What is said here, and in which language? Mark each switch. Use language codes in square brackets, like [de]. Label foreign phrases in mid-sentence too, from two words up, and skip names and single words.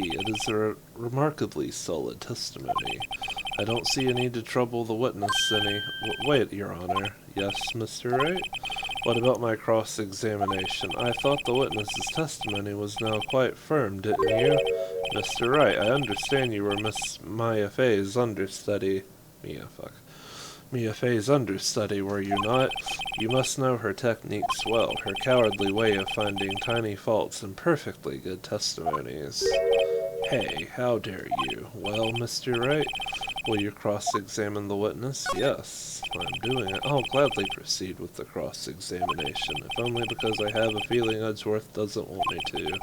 [en] It is a remarkably solid testimony. I don't see a need to trouble the witness any— wait, Your Honor. Yes, Mr. Wright? What about my cross-examination? I thought the witness's testimony was now quite firm, didn't you? Mr. Wright, I understand you were Miss Maya Fey's understudy. Mia Fey's understudy, were you not? You must know her techniques well, her cowardly way of finding tiny faults in perfectly good testimonies. Hey, how dare you? Well, Mr. Wright, will you cross-examine the witness? Yes, I'm doing it. I'll gladly proceed with the cross-examination, if only because I have a feeling Edgeworth doesn't want me to.